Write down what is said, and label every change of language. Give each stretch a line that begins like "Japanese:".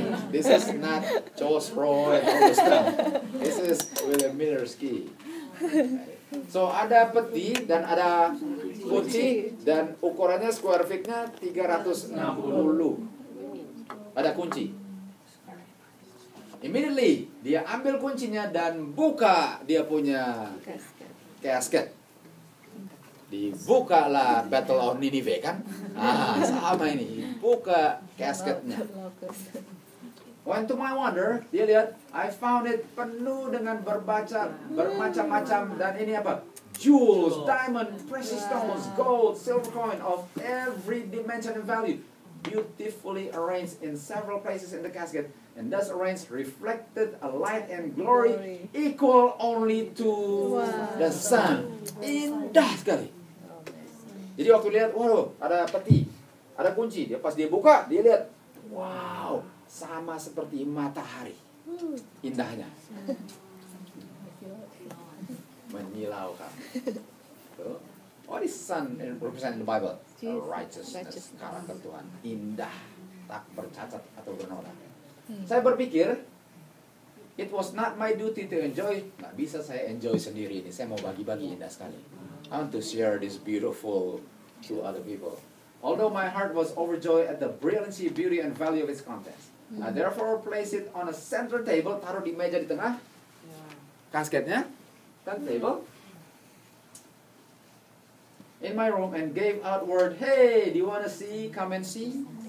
English: This is not Charles Roy and all this stuff. This is William Miller's key.
Indonesian: So ada peti dan ada kunci dan ukurannya square feet-nya 360. Ada kunci. Immediately dia ambil kuncinya dan buka dia punya casket. Dibukalah Battle of Nineveh kan? Sama ini. Buka casketnya.
English: When to my wonder,
Indonesian: dia lihat,
English: I found it
Indonesian: penuh dengan bermacam-macam dan ini apa?
English: Jewels, diamond, precious stones, gold, silver coin of every dimension and value, beautifully arranged in several places in the casket, and thus arranged reflected a light and glory equal only to the sun.
Indonesian: Indah sekali. Jadi waktu lihat, waduh, ada peti, ada kunci. Dia pas dia buka, dia lihat, wow, sama seperti matahari. Indahnya. Menyilaukan.
English: What is sun represent in the Bible? Righteousness,
Indonesian: karakter Tuhan. Indah, tak bercacat atau bernoda. Saya berpikir,
English: it was not my duty to enjoy.
Indonesian: Nggak bisa saya enjoy sendiri ini. Saya mau bagi-bagi, indah sekali.
English: I want to share this beautiful to other people. Although my heart was overjoyed at the brilliancy, beauty, and value of its contents. I therefore place it on a center table,
Indonesian: taruh di meja di tengah, kasketnya,
English: kan table, in my room, and gave out word, hey, do you want to see? Come and see.